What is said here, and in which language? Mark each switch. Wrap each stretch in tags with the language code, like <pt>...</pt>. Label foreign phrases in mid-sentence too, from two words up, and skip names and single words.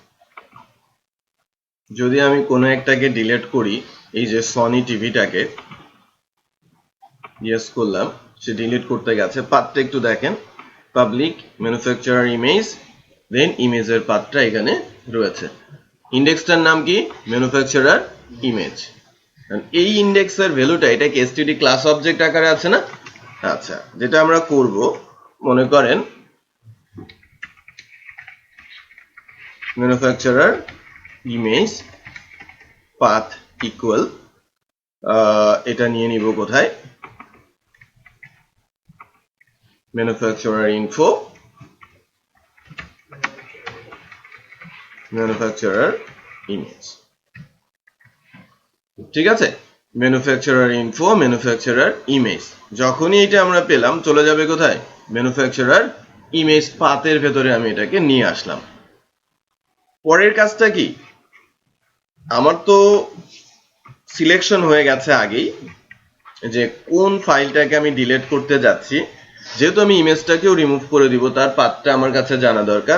<bn>যদি আমি কোনো একটাকে ডিলিট করি এই যে সনি টিভিটাকে ইয়েস করলাম সে ডিলিট করতে গেছে পাথটা একটু দেখেন</bn> <en>public manufacturer image</en> <bn>দেন ইমেজের পাথটা এখানে রয়েছে ইন্ডেক্সটার নাম কি</bn> <en>manufacturer image</en> <bn>এই ইন্ডেক্সের ভ্যালুটা এটা কি</bn> <en>STD class object</en> <bn>আকারে আছে না আচ্ছা যেটা আমরা করব মনে করেন</bn> <en>manufacturer image path equal</en> <bn>এটা নিয়ে নিব কোথায়</bn> <en>manufacturer info manufacturer image</en> <bn>ঠিক আছে</bn> <en>manufacturer info manufacturer image</en> <bn>যখনই এটা আমরা পেলাম চলে যাবে কোথায়</bn> <en>manufacturer image</en> <bn>পাথের ভেতরে আমি এটাকে নিয়ে আসলাম পরের কাজটা কি আমার তো সিলেকশন হয়ে গেছে আগেই যে কোন ফাইলটাকে আমি ডিলিট করতে যাচ্ছি যেহেতু আমি ইমেজটাকেও রিমুভ করে দিব তার পাথটা আমার কাছে জানা দরকার</bn>